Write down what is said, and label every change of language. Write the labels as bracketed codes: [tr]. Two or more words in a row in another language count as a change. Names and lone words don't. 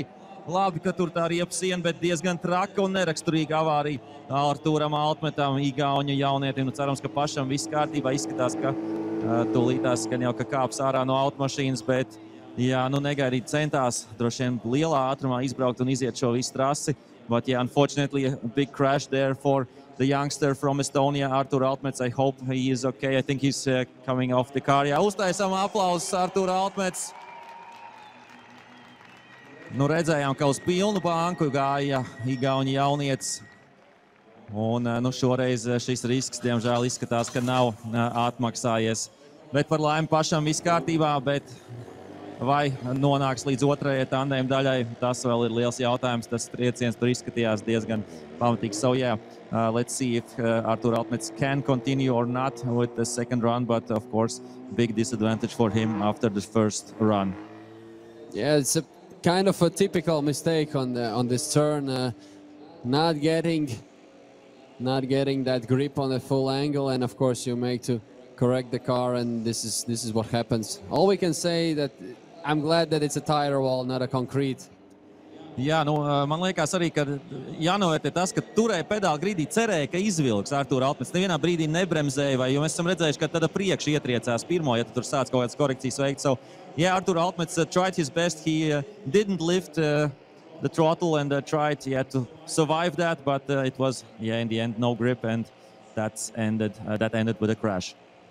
[lv] Labi, ka tur tā riepa siena, bet diezgan traka un neraksturīga avārija Artūram Altmetam, igauņu jaunietim. Nu, cerams, ka pašam viss kārtībā. Izskatās, ka tūlītās skan jau, ka kāps ārā no automašīnas, bet jā, nu negaidīt centās droši vien lielā ātrumā izbraukt un iziet šo visu trasi. [en] But yeah, unfortunately, a big crash there for the youngster from Estonia, Artur Altmets. I hope he is okay. I think he's coming off the car. [lv] Jā, uztaisām aplausus Artur Altmets. Nu, redzējām, ka uz pilnu banku gāja igauņu jaunietis. Un nu, šoreiz šis risks, diemžēl, izskatās, ka nav atmaksājies. Bet par laimi pašam viss kārtībā, bet vai nonāks līdz otrajai tandēma daļai, tas vēl ir liels jautājums. Tas trieciens tur izskatījās diezgan pamatīgs. [en] So yeah, let's see if Artur Altmets can continue or not with the second run, but of course, big disadvantage for him after the first run. Yeah, it's a kind of a typical mistake on this turn, not getting that grip on the full angle, and of course you make to correct the car, and this is what happens. All we can say that I'm glad that it's a tire wall, not a concrete. [lv] Jā, nu, man liekas arī, ka jānovērtē tas, ka turēja pedāli grīdī, cerēja, ka izvilks Artur Altmets. Nevienā brīdī nebremzēja, jo mēs esam redzējuši, ka tad priekš ietriecās pirmo, ja tur sāc kaut kādas korekcijas veikt. [en] So, yeah, Artur Altmets tried his best. He didn't lift the throttle and tried to survive that, but it was, in the end, no grip, and that ended with a crash.